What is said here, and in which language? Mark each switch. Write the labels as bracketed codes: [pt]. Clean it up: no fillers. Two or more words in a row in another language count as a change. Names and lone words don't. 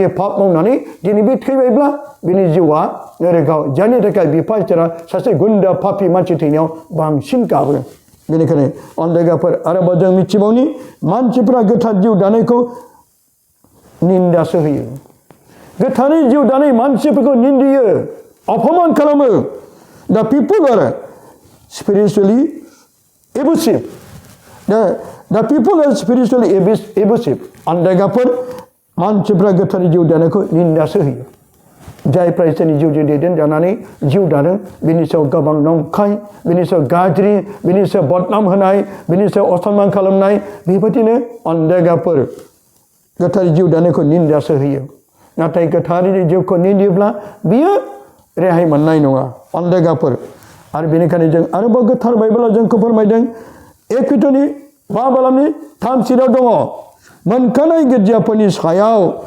[brx] पाप मावनानै दिनै बे थैबायब्ला बिनि जिउआ ओरै गाव जायनि थाखाय बिफा इसोरा सासे गुन्दा पापि मानसि थैनायाव बांसिन गाबो बेनिखायनो अनदेगाफोर आरोबाव जों मिथिबावनि मानसिफ्रा गोथार जिउ दानायखौ निन्दासो होयो गोथारै जिउ दानाय मानसिफोरखौ निन्दियो अपमान खालामो [en] The people are spiritually abusive. The people are spiritually abusive. [brx] Andagaपर मानसिफ्रा गोथारै जिउ दानायखौ निन्दासो होयो जायफ्रा इसोरनि जिउजों दैदेनजानानै जिउ दादों बिनि सायाव गोबां नंखाय बिनि सायाव गाज्रि बिनि सायाव बदनाम होनाय बिनि सायाव असनमान खालामनाय बेबायदिनो अनदेगाफोर गोथारै जिउ दानायखौ निन्दासो होयो नाथाय गोथारै जिउखौ निन्दियोब्ला बियो रेहाय मोननाय नङा अनदेगाफोर आरो बेनिखायनो जों आरोबाव गोथार बाइबेलाव जोंखौ फोरमायदों एपिट'नि बा बालामनि 3 सिराव दङ मोनखानाय गिर्जाफोरनि सायाव